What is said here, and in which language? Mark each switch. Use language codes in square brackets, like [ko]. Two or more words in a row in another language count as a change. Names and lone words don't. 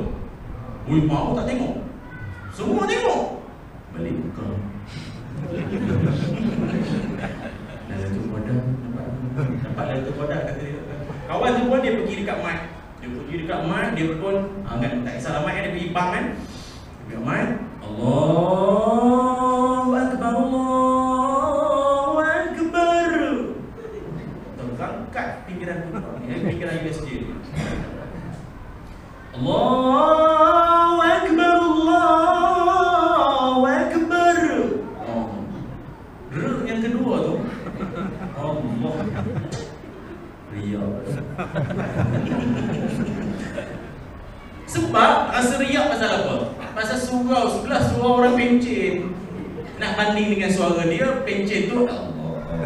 [ms] Ui, mau tak tengok? Semua tengok. Balik kau. Lalu Kodak, nampak Lalu Kodak kata dia. Kawan tu pun dia pergi dekat mic. Dia pun kan, tak kisah mic kan, dia pergi bang kan. Dekat mic, [ar] الله أكبر، الله أكبر. [ms] Terangkat pinggiran USJ. [ar] الله أكبر، الله أكبر. [ms] Yang kedua tu, Allah. Riak. Sebab rasa riak pasal apa? Pasal surau sebelah surau orang pencen. Nak banding dengan suara dia, pencen tu Allah.